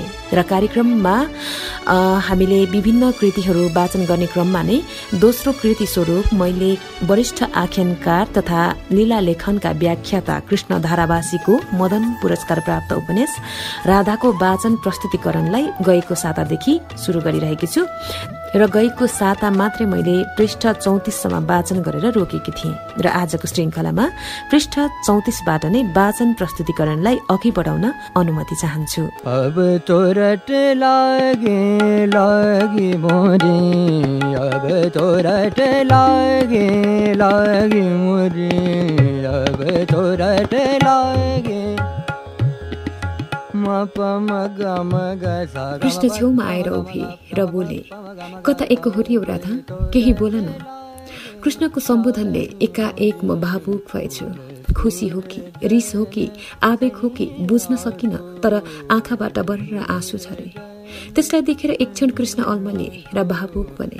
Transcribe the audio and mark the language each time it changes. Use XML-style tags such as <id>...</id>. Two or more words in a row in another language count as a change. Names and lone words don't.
<ne>र कार्यक्रममा हामीले विभिन्न कृतिहरू वाचन गर्ने क्रममा नै दोस्रो कृति स्वरूप मैले वरिष्ठ आख्यानकार तथा लीला लेखनका व्याख्याता कृष्ण धारावासीको मदन पुरस्कार प्राप्त उपन्यास राधाको वाचन प्रस्तुतिकरणलाई गएको सातादेखि सुरु गरिरहेकी छु र गएको साता मात्रै मैले पृष्ठ 34सम्म वाचन गरेर रोकेकी थिएँ र आजको श्रृङ्खलामा पृष्ठ 34बाट नै वाचन प्रस्तुतिकरणलाई अघि बढाउन अनुमति चाहन्छु। अब तोरट लागे लागे मोरे, अब तोरट लागे लागे मोरे, अब तोरट लागे। कृष्ण छेउमा आएर उभे र बोले, कता एकहोरियौ राधा, केही बोल न। कृष्णको सम्बोधनले एकाएक म भावुक भएछु। खुसी हो कि रिस हो कि आवेग हो कि बुझ्न सकिन, तर आँखाबाट बढेर आँसु झरे। त्यसलाई देखेर एक क्षण कृष्ण अल्मले र भावुक बने।</ne>